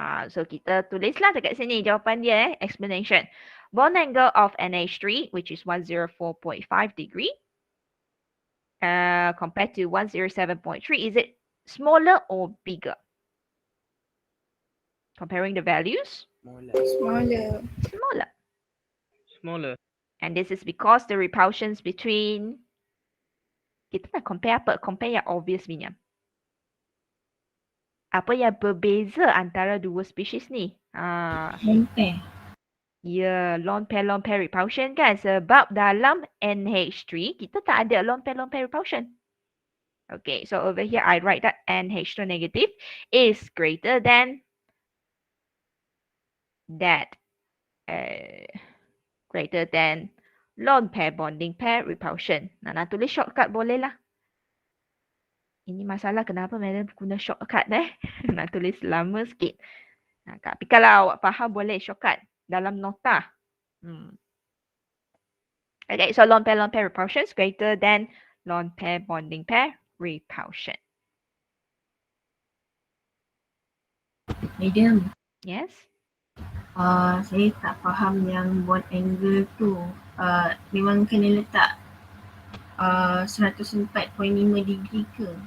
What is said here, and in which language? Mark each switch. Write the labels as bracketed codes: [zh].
[en] So [ms] kita tulislah dekat sini jawapan dia, [en] explanation. Bond angle of NH3, which is 104.5 degree, compared to 107.3, is it smaller or bigger? Comparing the values? Smaller. Smaller. Smaller. And this is because the repulsions between, [ms] kita nak compare apa? Compare yang obvious punya. Apa yang berbeza antara dua species ni? [en] Lone pair. [ms] Ya, lone pair repulsion kan? Sebab dalam NH3, kita tak ada lone pair repulsion. [en] Okay, so over here, I write that NH2 negative is greater than that. Greater than lone pair bonding pair repulsion. [ms] Nak tulis shortcut boleh lah. Ini masalah kenapa madam guna shortcut nak tulis lama sikit. Tapi kalau awak faham boleh shortcut dalam nota. [en] Okay, so lone pair repulsion is greater than lone pair bonding pair repulsion. Madam, Yes? [ms] saya tak faham yang bond angle tu. Memang kena letak 104.5 degree ke?